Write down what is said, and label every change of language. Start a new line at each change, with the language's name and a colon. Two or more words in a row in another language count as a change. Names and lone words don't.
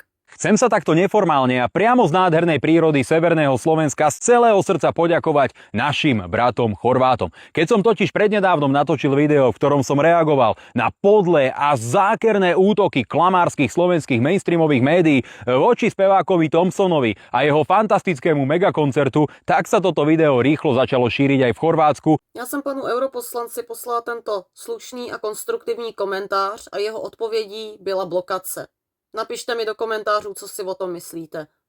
Slovak: Chcem sa takto neformálne a priamo z nádhernej prírody severného Slovenska z celého srdca poďakovať našim bratom Chorvátom. Keď som totiž prednedávnom natočil video, v ktorom som reagoval na podlé a zákerné útoky klamárskych slovenských mainstreamových médií voči spevákovi Thompsonovi a jeho fantastickému megakoncertu, tak sa toto video rýchlo začalo šíriť aj v Chorvátsku.
Czech: Já jsem panu europoslanci poslala tento slušný a konstruktivní komentář a jeho odpovědí byla blokace. Napište mi do komentářů, co si o tom myslíte.